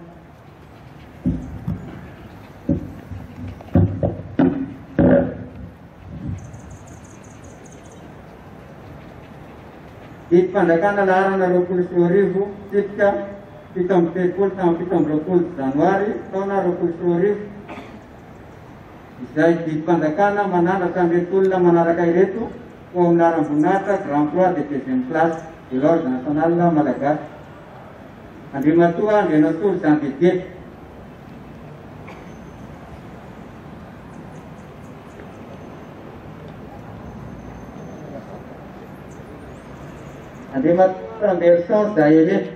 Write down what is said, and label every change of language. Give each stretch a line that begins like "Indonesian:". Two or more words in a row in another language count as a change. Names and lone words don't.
Malagasy: Didim-panjakana laharana 24 tsipika 17 tamin'ny 17 janoary taona 24. Izay didim-panjakana manandratra an'ireto olona manaraka ireto ho amin'ny aram-boninahitra
French: grand croix de deuxième classe de l'ordre national malagasy.
Malagasy: Andriamatoa Andrianatolo Zandediety. Andriamatoa Rambersan Zahele.